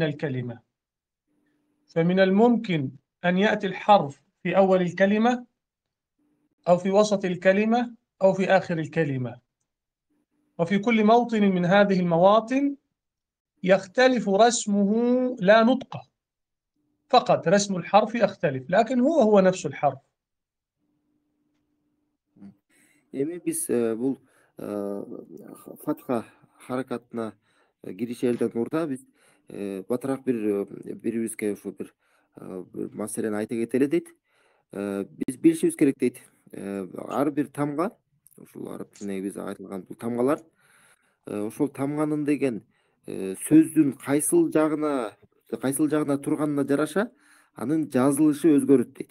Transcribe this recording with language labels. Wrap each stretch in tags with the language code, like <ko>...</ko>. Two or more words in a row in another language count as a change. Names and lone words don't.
<ar>الكلمة، فمن الممكن أن يأتي الحرف في أول الكلمة أو في وسط الكلمة أو في آخر الكلمة، وفي كل موطن من هذه المواطن يختلف رسمه لا نطقه، فقط رسم الحرف يختلف لكن هو نفس الحرف.</ar> <ky>Эми биз бул фатха харакатына киришерден мурда биз батыраак бирибизге ушу бир маселени айта кетели дейт. Биз билишибиз керек дейт. Ар бир тамга, ушул араб тилине биз айтылган бул тамгалар, ошол тамганын деген сөздүн кайсыл жагына турганына жараша анын жазылышы өзгөрөт дейт.</ky>